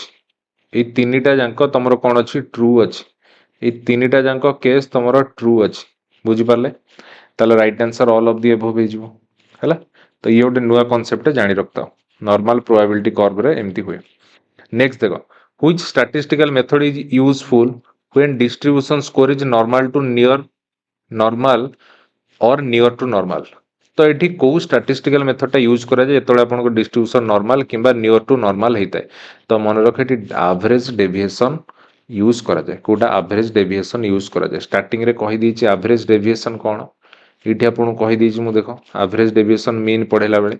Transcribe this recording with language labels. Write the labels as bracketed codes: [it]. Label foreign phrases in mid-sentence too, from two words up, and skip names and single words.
[or] ଏଇ ତିନିଟା ଯାକ ତମର କ'ଣ ଅଛି? ଟ୍ରୁ ଅଛି। ଏଇ ତିନିଟା ଯାକ କେସ୍ ତମର ଟ୍ରୁ ଅଛି। ବୁଝିପାରିଲେ? ତାହେଲେ [en] right answer all of the above [or] ହେଇଯିବ। ହେଲା। ତ ଇଏ ଗୋଟେ ନୂଆ କନସେପ୍ଟ ଜାଣି ରଖିଥାଅ। [en] normal probability [or] କର୍ଭରେ ଏମିତି ହୁଏ। ନେକ୍ସଟ ଦେଖ, [en] which statistical method is useful when distribution score is normal to near normal or near to normal। [or] ତ ଏଠି କୋଉ [en] statistical methodଟା use [or] କରାଯାଏ ଯେତେବେଳେ ଆପଣଙ୍କ [en] distribution normal [or] କିମ୍ବା [en] near to normal [or] ହେଇଥାଏ? ତ ମନେ ରଖ, ଏଠି [en] average deviation use [or] କରାଯାଏ। କୋଉଟା? [en] average deviation use [or] କରାଯାଏ। ଷ୍ଟାର୍ଟିଂରେ କହିଦେଇଛି [en] average deviation [or] କ'ଣ। ଏଇଠି ଆପଣଙ୍କୁ କହିଦେଇଛି ମୁଁ, ଦେଖ [en] average deviation mean [or] ପଢେଇଲା ବେଳେ।